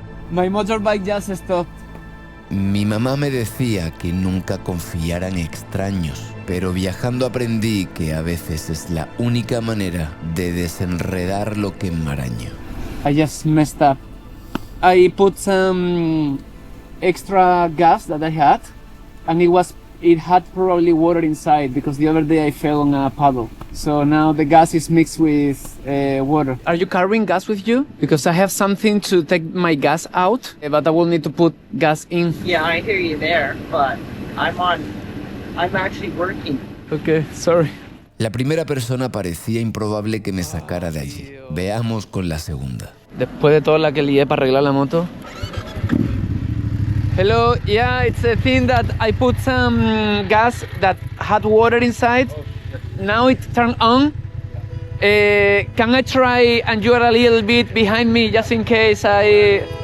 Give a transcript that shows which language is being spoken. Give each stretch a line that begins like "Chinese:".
English: My motorbike just stopped.
Spanish: Mi mamá me decía que nunca confiara en extraños, pero viajando aprendí que a veces es la única manera de desenredar lo que enmaraña.
English: I just messed up. I put some extra gas that I had, and it had probably water inside because the other day I fell on a puddle. So now the gas is mixed with water. Are you carrying gas with you? Because I have something to take my gas out, but I will need to put gas in. Yeah, I hear you there, but I'm actually working. Okay, sorry.
Spanish: La primera persona parecía improbable que me sacara de allí. Veamos con la segunda. Después de toda la que lié para arreglar la moto.
English: Hello, yeah, it's a thing that I put some gas that had water inside. Now it turned on. Can I try and you are a little bit behind me just in case I...